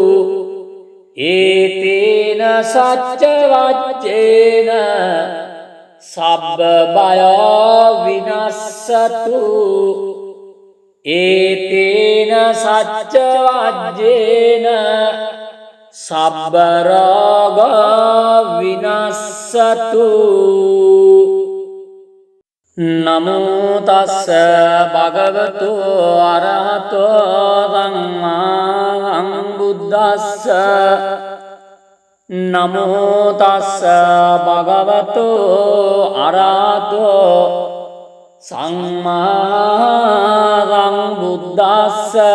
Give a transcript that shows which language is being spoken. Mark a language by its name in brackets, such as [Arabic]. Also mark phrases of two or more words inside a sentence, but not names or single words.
[Pali] ඒතේන සච්ච වජ්ජේන සබ්බ බය විනස්සතු ඒතේන සච්ච වජ්ජේන සබ්බ රෝග විනස්සතු නමෝ තස්ස භගවතු අරහතෝ සම්මා සම්බුද්දස්ස නමෝ තස්ස භගවතු අරහතෝ සම්මා සම්බුද්දස්ස